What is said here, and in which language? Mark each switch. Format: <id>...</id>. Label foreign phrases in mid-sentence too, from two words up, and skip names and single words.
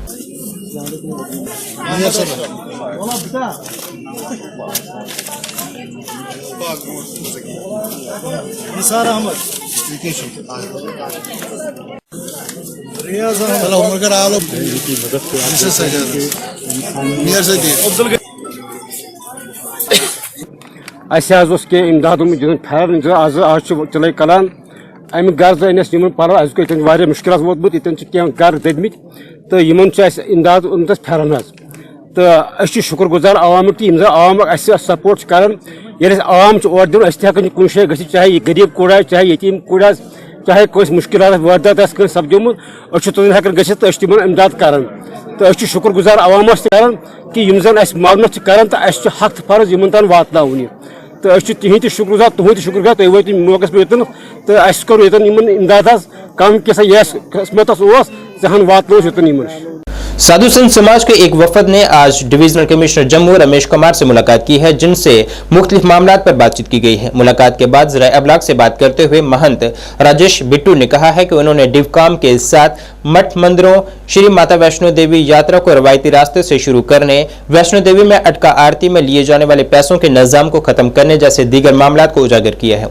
<ks>निसार अहमद रियाज अस के इमदाद फैन आज चल कलान अमि गर्ज अस पर मुश्किल वोतमुत ये गर ददमित तो इमदाद ओनत फैन तो शुक्रगुजार आवाम कि आवाम सपोर्ट कर आवाम और दिन हेकान कुछ शे ग चाहे गरीब कूड़ा चाहे यतीम कूड़ा चाहे कोई मुश्किल वारदात सपदमुत हेकान ग तो तिमन इमदाद कर तो शुक्रगुजार आवाम कर कि मावनत कर तो हक फर्ज इन तान वातन तो तिहद शुक्रगुजार तुहद शुक्रगुजार तुम वो मौके पे योतन तो अस कोर योतन इमदाद कम किस्मत जहान वातन योतन।</ks> <ur>سادھو سنت سماج کے ایک وفد نے آج ڈویژنل کمشنر جموں رمیش کمار سے ملاقات کی ہے، جن سے مختلف معاملوں پر بات چیت کی گئی ہے. ملاقات کے بعد ذرائع ابلاغ سے بات کرتے ہوئے مہنت راجیش بٹو نے کہا ہے کہ انہوں نے ڈوکام کے ساتھ مٹھ مندروں شری ماتا ویشنو دیوی یاترا کو روایتی راستے سے شروع کرنے، ویشنو دیوی میں اٹکا آرتی میں لیے جانے والے پیسوں کے نظام کو ختم کرنے جیسے دیگر معاملوں کو اجاگر کیا ہے.</ur>